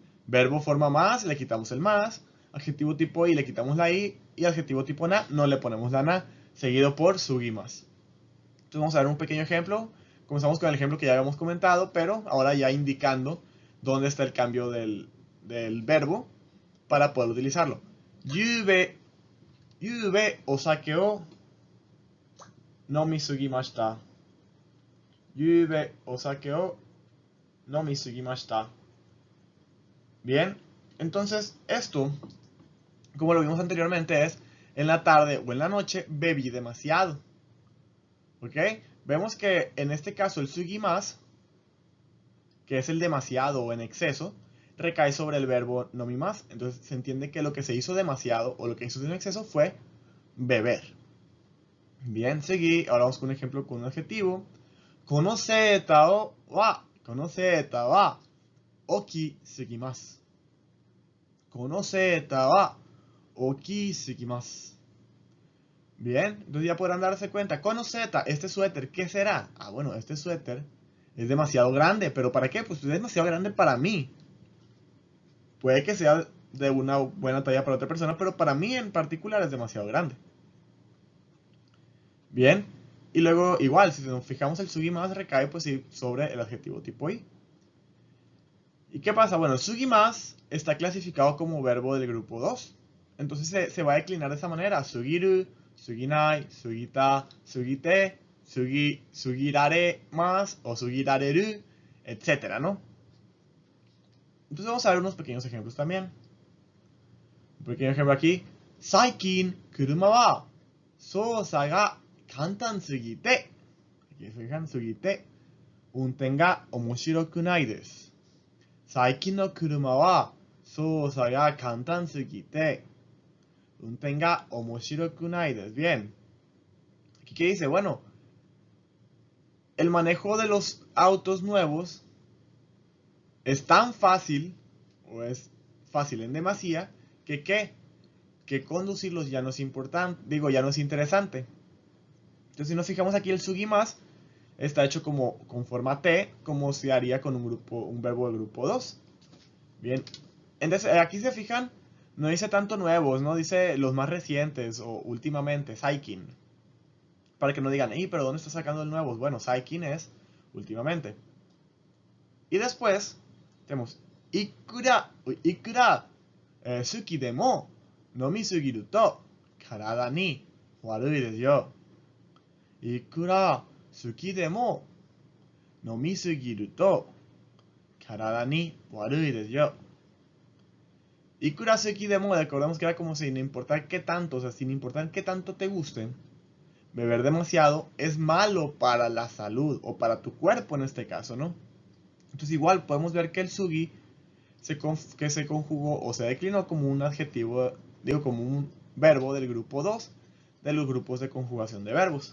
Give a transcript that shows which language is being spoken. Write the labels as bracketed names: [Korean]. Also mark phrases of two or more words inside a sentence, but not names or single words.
[Spanish] Verbo forma más, le quitamos el más. Adjetivo tipo i, le quitamos la i. Y adjetivo tipo na, no le ponemos la na. Seguido por sugi más. Entonces vamos a ver un pequeño ejemplo. Comenzamos con el ejemplo que ya habíamos comentado, pero ahora ya indicando dónde está el cambio del verbo para poder utilizarlo. [Japanese] 夕べお酒を飲みすぎました. 夕べお酒を飲みすぎました. [Spanish] Bien, entonces esto, como lo vimos anteriormente, es en la tarde o en la noche bebí demasiado. ¿Ok? Vemos que en este caso el sugimas, que es el demasiado o en exceso, recae sobre el verbo nomimas. Entonces se entiende que lo que se hizo demasiado o lo que hizo en exceso fue beber. Bien, seguí. Ahora vamos con un ejemplo con un adjetivo. [Japanese] このセーターは大きすぎます. このセーターは大きすぎます. [Spanish] Bien, entonces ya podrán darse cuenta. Konoseta, este suéter, ¿qué será? Ah, bueno, este suéter es demasiado grande. ¿Pero para qué? Pues es demasiado grande para mí. Puede que sea de una buena talla para otra persona, pero para mí en particular es demasiado grande. Bien, y luego igual, si nos fijamos el sugimas recae pues sí sobre el adjetivo tipo i. ¿Y qué pasa? Bueno, el sugimas está clasificado como verbo del grupo 2. Entonces se va a declinar de esa manera. [Japanese] すぎる、すぎない、すぎた、すぎて, [Spanish] sugirare más o sugirareru, etcétera, ¿no? Entonces vamos a ver unos pequeños ejemplos también. Un pequeño ejemplo aquí. [Japanese] 最近車は操作が簡単すぎて. [Spanish] Aquí se fijan, [Japanese] すぎて。運転が面白くないです. 最近の車は操作が簡単すぎて. 運転が面白くないです. [Spanish] Bien. Aquí qué dice, bueno, el manejo de los autos nuevos es tan fácil, o es fácil en demasía, que conducirlos ya no es importante, digo, ya no es interesante. Entonces si nos fijamos aquí el sugimas está hecho como con forma T, como se haría con un verbo del grupo 2. Bien, entonces aquí se fijan, no dice tanto nuevos, no dice los más recientes o últimamente, saikin. Para que no digan, pero ¿dónde está sacando el nuevo? Bueno, saikin es últimamente. Y después tenemos [Japanese] いくら好きでも飲みすぎると体に悪いですよ. いくら好きでも飲みすぎると体に悪いですよ. いくら好きでも, [Spanish] recordemos que era como sin importar qué tanto, o sea, sin importar qué tanto te guste, beber demasiado es malo para la salud o para tu cuerpo en este caso, ¿no? Entonces igual podemos ver que el sugi que se conjugó o se declinó como un adjetivo, digo como un verbo del grupo 2 de los grupos de conjugación de verbos.